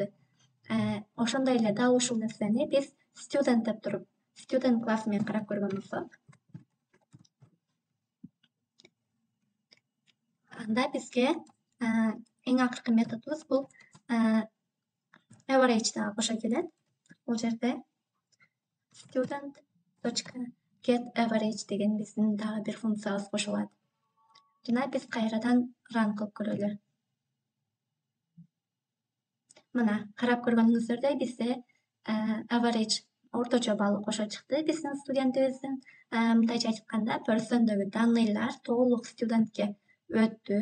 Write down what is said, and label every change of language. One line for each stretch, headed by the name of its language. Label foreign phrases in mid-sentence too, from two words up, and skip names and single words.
Kyrgyz: Ошондой эле дал ушул нерсени биз student деп туруп, student класс менен карап көргөн болсок, анда бизге эң акыркы методубуз бул average дагы кошо келет. Бул жерде
English: student.get average
Kyrgyz: деген биздин дагы бир функциябыз кошулат. Жана биз кайрадан run кылып көрөлү. Мына карап көргөнүңүздөрдөй бизде average орточо баллы кошо чыкты биздин студентибиздин. Мындайча айтканда personдогу данныйлар толук студентке өттү.